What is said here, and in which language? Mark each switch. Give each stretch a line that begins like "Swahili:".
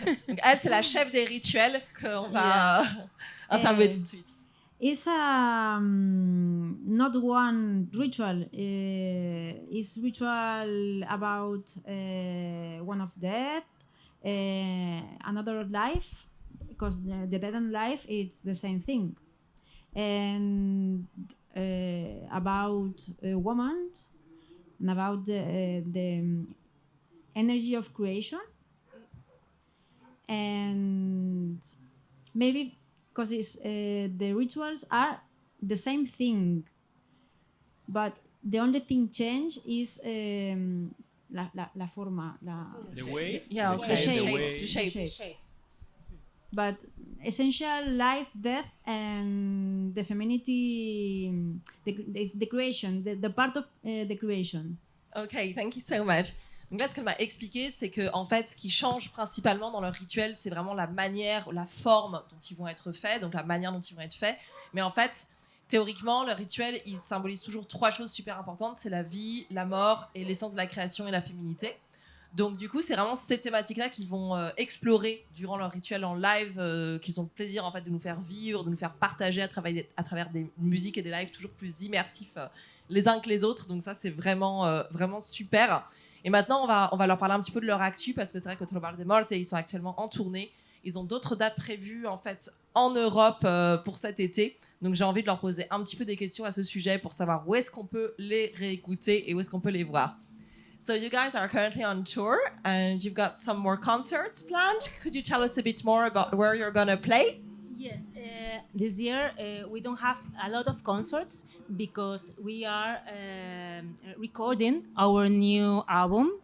French: Donc elle, c'est la chef des rituels qu'on va interviewer tout de suite.
English: It's not one ritual. It's ritual about one of death, another life, because the death and life it's the same thing, and about a woman, and about the energy of creation, and maybe because it's the rituals are the same thing, but the only thing change is la forma, The way? Yeah, the okay. shape, The shape. But essential life, death, and the femininity, the creation, the part of the creation. Ok, thank you so much.
French: Donc là, ce qu'elle m'a expliqué, c'est que en fait, ce qui change principalement dans leur rituel, c'est vraiment la manière, la forme dont ils vont être faits, donc la manière dont ils vont être faits. Mais en fait, théoriquement, le rituel, il symbolise toujours 3 choses super importantes. C'est la vie, la mort et l'essence de la création et la féminité. Donc du coup, c'est vraiment ces thématiques-là qu'ils vont explorer durant leur rituel en live, qu'ils ont le plaisir en fait de nous faire vivre, de nous faire partager à travers des musiques et des lives toujours plus immersifs les uns que les autres. Donc ça, c'est vraiment, vraiment super. Et maintenant, on va leur parler un petit peu de leur actu, parce que c'est vrai que Trovare de Morte, ils sont actuellement en tournée. Ils ont d'autres dates prévues en fait en Europe pour cet été. Donc j'ai envie de leur poser un petit peu des questions à ce sujet pour savoir où est-ce qu'on peut les réécouter et où est-ce qu'on peut les voir.
English: So you guys are currently on tour and you've got some more concerts planned. Could you tell us a bit more about where you're gonna play? Yes, this year we don't have a lot of concerts because we are recording our new album.